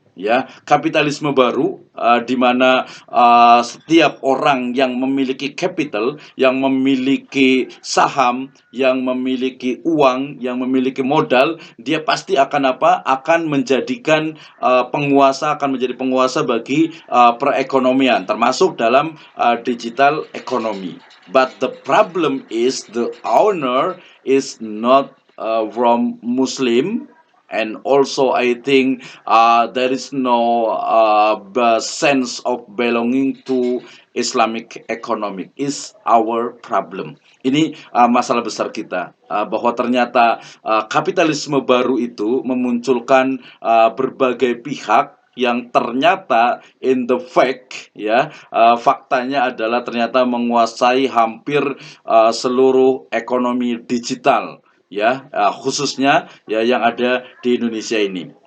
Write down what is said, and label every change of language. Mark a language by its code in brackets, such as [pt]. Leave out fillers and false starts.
[id] Ya, kapitalisme baru di mana setiap orang yang memiliki capital, yang memiliki saham, yang memiliki uang, yang memiliki modal, dia pasti akan akan menjadikan akan menjadi penguasa bagi perekonomian, termasuk dalam digital economy. [en] But the problem is the owner is not from Muslim, and also I think there is no sense of belonging to Islamic economic is our problem. [id] Ini masalah besar kita, bahwa ternyata kapitalisme baru itu memunculkan berbagai pihak yang ternyata [en] in the fact [id] faktanya adalah ternyata menguasai hampir seluruh ekonomi digital, khususnya yang ada di Indonesia ini.